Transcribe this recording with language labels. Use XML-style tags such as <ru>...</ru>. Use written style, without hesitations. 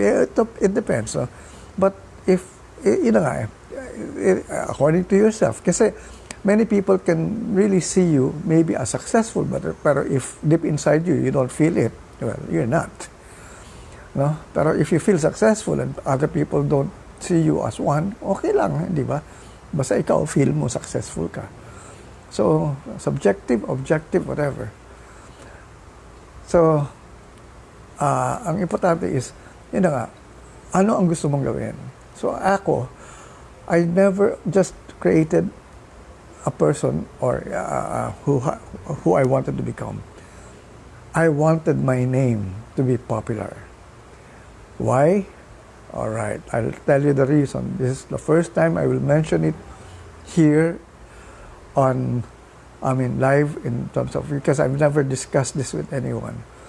<en>It depends. No? But if,</en> <tl>yun na nga eh,</tl> <en>according to yourself, kasi many people can really see you maybe as successful, pero if deep inside you, you don't feel it, well, you're not. No? Pero if you feel successful and other people don't see you as one,</en> <tl>okay lang, di ba? Basta ikaw feel mo successful ka. So, subjective, objective, whatever. So, ang importante is, yun na nga, ano ang gusto mong gawin?</tl> <en>So, ako, I never just created a person or who I wanted to become. I wanted my name to be popular. Why? All right, I'll tell you the reason. This is the first time I will mention it here on, live in terms of, because I've never discussed this with anyone.</en>